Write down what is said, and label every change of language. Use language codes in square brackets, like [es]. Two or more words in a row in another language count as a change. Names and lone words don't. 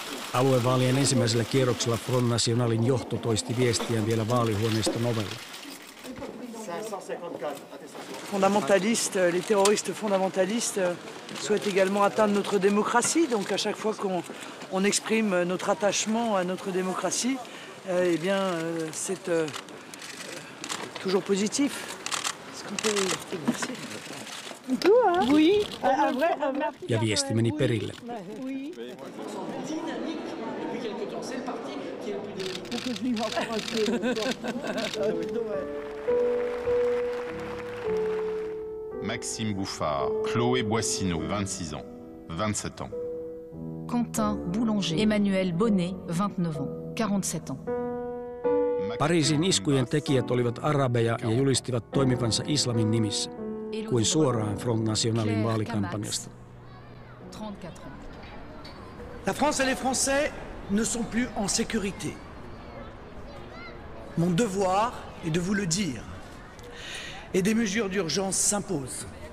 [fi] Aluevaalien ensimmäisellä kierroksella Front Nationalin johto toisti viestiään vielä vaalihuoneiston ovella. [fr] Les terroristes fondamentalistes souhaitent également atteindre notre démocratie. Donc à chaque fois qu'on exprime notre attachement à notre démocratie, c'est toujours positif. Est-ce qu'on peut... Merci. Oui. [fi] Ja viesti meni perille. [fr] Maxime Bouffard, Chloé Boissineau, 26 ans, 27 ans. Quentin Boulanger, Emmanuel Bonnet, 29 ans, 47 ans. [fi] Pariisin iskujen tekijät olivat arabeja ja julistivat toimivansa islamin nimissä, kuin suoraan Front Nationalin vaalikampanjasta. [fr] 34 ans. La France et les Français ne sont plus en sécurité. Mon devoir est de vous le dire. Et des mesures d'urgence s'imposent.